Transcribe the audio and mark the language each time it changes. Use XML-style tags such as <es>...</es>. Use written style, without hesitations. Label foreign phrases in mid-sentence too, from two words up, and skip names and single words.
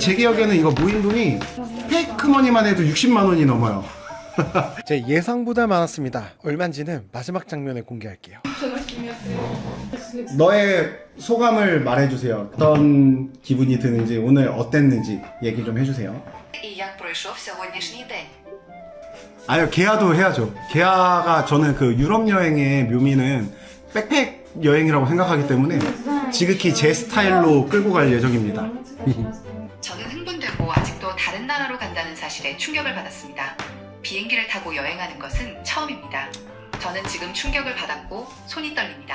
<ko>제 기억에는 이거 모인 돈이 페이크머니만 해도 60만 원이 넘어요. 제 예상보다 많았습니다. 얼마인지는 마지막 장면에 공개할게요. 너의 소감을 말해주세요. 어떤 기분이 드는지 오늘 어땠는지 얘기 좀 해주세요.</ko> <uk>І як пройшов сьогоднішній день?</uk> <ko>아유 개화도 해야죠. 개화가 저는 그 유럽 여행의 묘미는 백팩 여행이라고 생각하기 때문에 지극히 제 스타일로 끌고 갈 예정입니다. 저는 흥분되고 아직도 다른 나라로 간다는 사실에 충격을 받았습니다. 비행기를 타고 여행하는 것은 처음입니다. 저는 지금 충격을 받았고 손이 떨립니다.</ko>